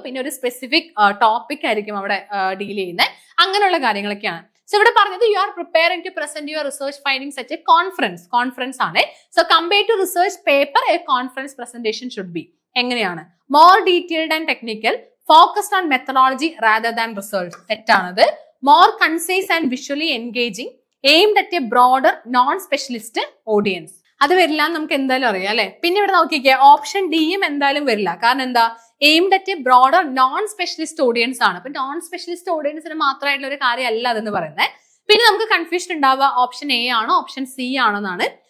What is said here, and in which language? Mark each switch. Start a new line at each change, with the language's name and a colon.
Malayalam: പിന്നെ ഒരു specific topic ആയിരിക്കും അവിടെ ഡീൽ ചെയ്യുന്നത്. അങ്ങനെയുള്ള കാര്യങ്ങളൊക്കെയാണ്.
English: so
Malayalam: ഇവിടെ പറഞ്ഞത്
English: You are preparing to present your research findings at a conference ആണ്. So compare to research paper a conference presentation should be.
Malayalam: എങ്ങനെയാണ്?
English: More detailed and technical, focused on methodology rather than result.
Malayalam: തെറ്റാണത്.
English: More concise and visually engaging, aimed at a broader non-specialist audience.
Malayalam: അത് വരില്ല എന്ന് നമുക്ക് എന്തായാലും അറിയാം, അല്ലെ? പിന്നെ ഇവിടെ നോക്കിക്കേ, ഓപ്ഷൻ ഡിയും എന്തായാലും വരില്ല. കാരണം എന്താ?
English: aimed at a broader non specialist audience
Malayalam: ആണ്. അപ്പൊ നോൺ സ്പെഷ്യലിസ്റ്റ് ഓഡിയൻസിന് മാത്രമായിട്ടുള്ള ഒരു കാര്യമല്ല അതെന്ന് പറയുന്നത്. പിന്നെ നമുക്ക് കൺഫ്യൂഷൻ ഉണ്ടാവുക ഓപ്ഷൻ എ ആണോ ഓപ്ഷൻ സി ആണോ എന്നാണ്.